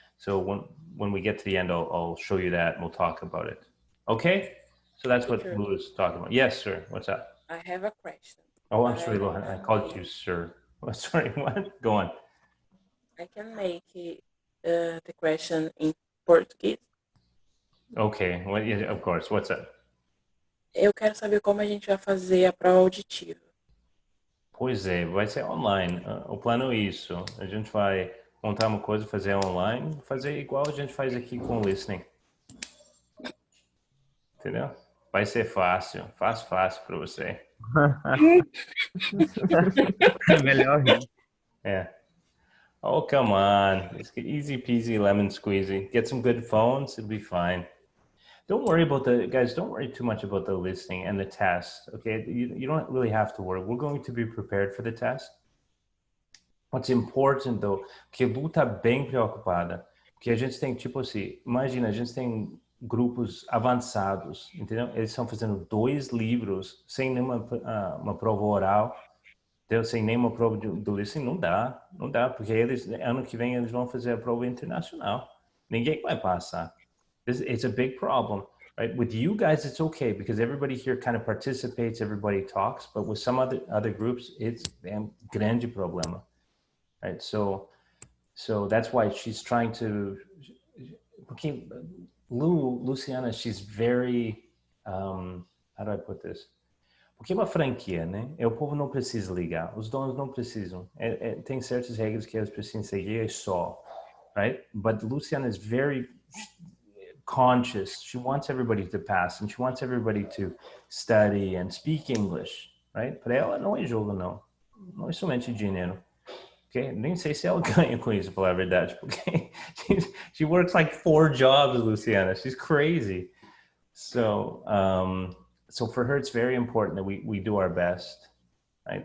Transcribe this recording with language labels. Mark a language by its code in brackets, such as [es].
[en] So when we get to the end, I'll show you that and we'll talk about it. Okay? So that's what Sure. Lou is talking about. Yes, sir. What's up? I have a question. Oh, I'm sorry, Lohan. I called you sir. Oh, sorry, what? Go on. I can make the question in Portuguese. Okay. Well, yeah, of course. What's up? [pt] Eu quero saber como a gente vai fazer a prova auditiva. Pois é, vai ser online. O plano é isso. A gente vai montar uma coisa, fazer online, fazer igual a gente faz aqui com o listening. Entendeu? Vai ser fácil. Fácil para você. Melhor rir. [en] Yeah. Oh, come on. It's easy peasy lemon squeezy. Get some good phones, it'll be fine. Don't worry about guys, don't worry too much about the listening and the test, okay? You don't really have to worry. We're going to be prepared for the test. What's important, though, [pt] que a Lu tá bem preocupada, porque a gente tem, tipo assim, imagina, a gente tem grupos avançados, entendeu? Eles estão fazendo 2 livros sem nenhuma uma prova oral, entendeu? Sem nenhuma prova do listening, não dá, porque eles, ano que vem, eles vão fazer a prova internacional. Ninguém vai passar. [en] It's a big problem, right? With you guys, it's okay because everybody here kind of participates, everybody talks, but with some other groups, it's damn [pt] grande problema, [en] right? So that's why she's trying to, okay, Luciana, she's very, how do I put this? [pt] Porque é uma franquia, né? O povo não precisa ligar, os donos não precisam. Tem certas regras que eles precisam seguir só, right? [en] But Luciana is very conscious. She wants everybody to pass and she wants everybody to study and speak English, right? [pt] Para ela não é jogo, não. não é somente dinheiro. Okay? Nem sei se ela ganha com isso, pra falar a verdade, porque [en] she works like 4 jobs, [pt] Luciana. [en] She's crazy. So, so for her, it's very important that we do our best, right?